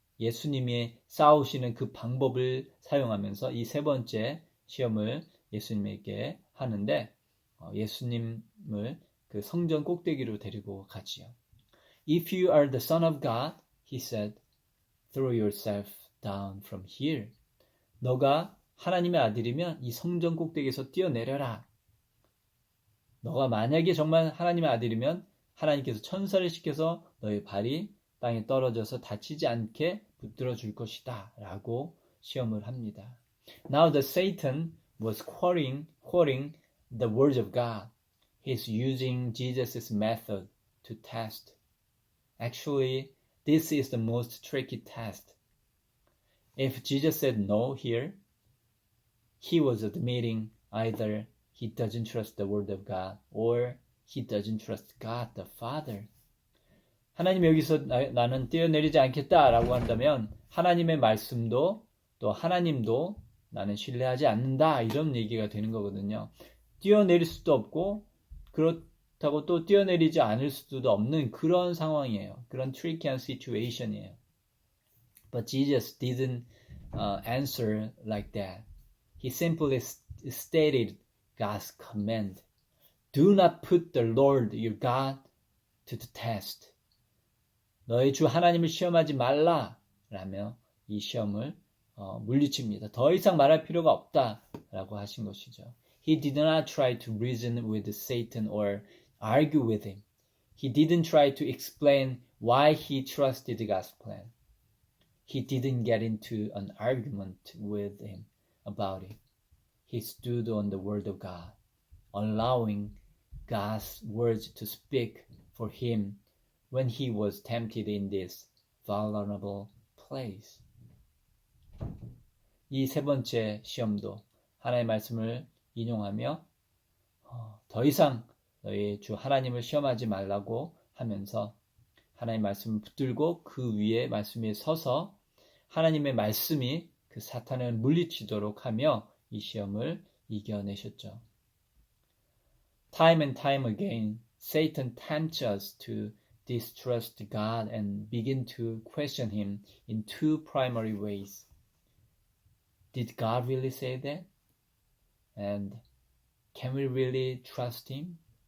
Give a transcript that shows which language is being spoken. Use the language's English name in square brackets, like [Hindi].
[Korean] 예수님이 싸우시는 그 방법을 사용하면서 이 세 번째 시험을 예수님에게 하는데 예수님을 그 성전 꼭대기로 데리고 가지요. [English] If you are the son of God, he said, throw yourself down from here. [Korean] 너가 하나님의 아들이면 이 성전 꼭대기에서 뛰어내려라. 너가 만약에 정말 하나님의 아들이면 하나님께서 천사를 시켜서 너의 발이 땅에 떨어져서 다치지 않게 붙들어 줄 것이다 라고 시험을 합니다. [English] Now the Satan was quoting the words of God. He's using Jesus' method to test. Actually, this is the most tricky test. If Jesus said no here, he was admitting either he doesn't trust the word of God or he doesn't trust God the Father. [Korean] 하나님 여기서 나는 뛰어내리지 않겠다라고 한다면 하나님의 말씀도 또 하나님도 나는 신뢰하지 않는다 이런 얘기가 되는 거거든요. 뛰어내릴 수도 없고 그렇다고 또 뛰어내리지 않을 수도 없는 그런 상황이에요. 그런 tricky한 situation이에요. [English] But Jesus didn't answer like that. He simply stated God's command. Do not put the Lord your God to the test. [Korean] 너희 주 하나님을 시험하지 말라 라며 이 시험을 물리칩니다. 더 이상 말할 필요가 없다라고 하신 것이죠. [English] He did not try to reason with Satan or argue with him. He didn't try to explain why he trusted God's plan. He didn't get into an argument with him about it. He stood on the word of God, allowing God's words to speak for him when he was tempted in this vulnerable place. [Korean] 이 세 번째 시험도 하나님의 말씀을 인용하며 더 이상 너희 주 하나님을 시험하지 말라고 하면서 하나님의 말씀을 붙들고 그 위에 말씀 위에 서서 하나님의 말씀이 그 사탄을 물리치도록 하며 이 시험을 이겨내셨죠. [English] Time and time again, Satan tempts us to distrust God and begin to question him in two primary ways. Did God really say that? And can we really trust him?